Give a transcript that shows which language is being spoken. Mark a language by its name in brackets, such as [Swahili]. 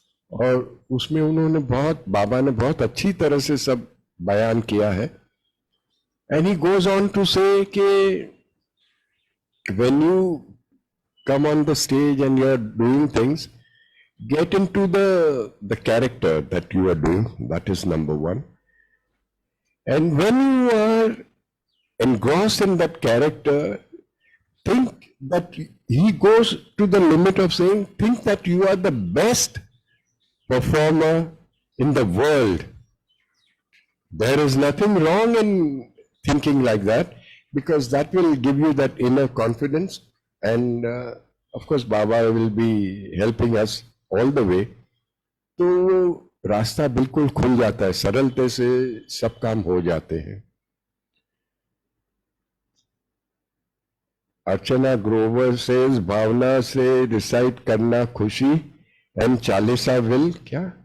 [Hindi] और उसमें उन्होंने बाबा ने बहुत अच्छी तरह से सब बयान किया है। [English] And he goes on to say कि when you come on the stage and you are doing things, get into the character that you are doing. That is number one. And when you are engrossed in that character, think that he goes to the limit of saying, think that you are the best performer in the world. There is nothing wrong in thinking like that, because that will give you that inner confidence and of course Baba will be helping us all the way. [Hindi] तो रास्ता बिल्कुल खुल जाता है, सरलते से सब काम हो जाते हैं. अर्चना ग्रोवर सेज भावना से रिसाइट करना खुशी एंड चालीसा विल क्या?